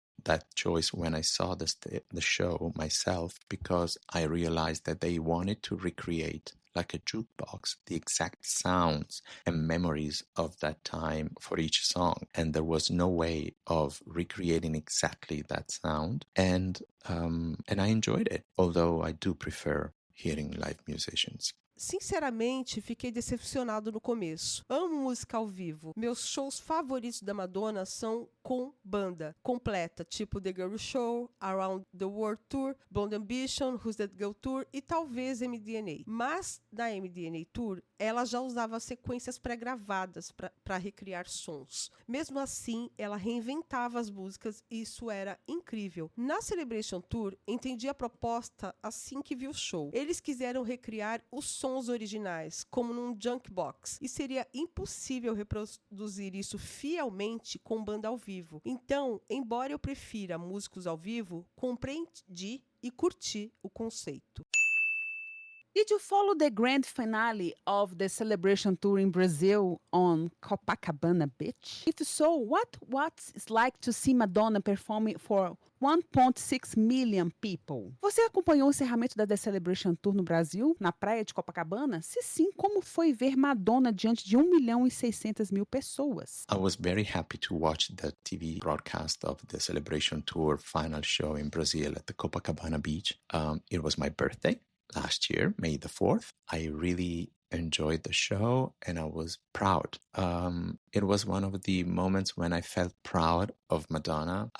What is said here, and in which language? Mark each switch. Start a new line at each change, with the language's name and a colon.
English: that choice when I saw the show myself, because I realized that they wanted to recreate, like a jukebox, the exact sounds and memories of that time for each song. And there was no way of recreating exactly that sound. And I enjoyed it, although I do prefer hearing live musicians.
Portuguese: Sinceramente, fiquei decepcionado no começo. Amo música ao vivo. Meus shows favoritos da Madonna são com banda completa, tipo The Girl Show, Around the World Tour, Blonde Ambition, Who's That Girl Tour e talvez MDNA. Mas na MDNA Tour, ela já usava sequências pré-gravadas para recriar sons. Mesmo assim, ela reinventava as músicas e isso era incrível. Na Celebration Tour, entendi a proposta assim que vi o show. Eles quiseram recriar os sons originais, como num jukebox, e seria impossível reproduzir isso fielmente com banda ao vivo. Então, embora eu prefira músicos ao vivo, compreendi e curti o conceito.
English: Did you follow the grand finale of the Celebration Tour in Brazil on Copacabana Beach? If so, what's it like to see Madonna performing for 1.6 million people?
Portuguese: Você acompanhou o encerramento da The Celebration Tour no Brasil, na praia de Copacabana? Se sim, como foi ver Madonna diante de 1.600.000 pessoas?
English: I was very happy to watch the TV broadcast of the Celebration Tour final show in Brazil at the Copacabana Beach. It was my birthday last year, May the 4th. I really enjoyed the show and I was proud. It was one of the moments when I felt proud of Madonna.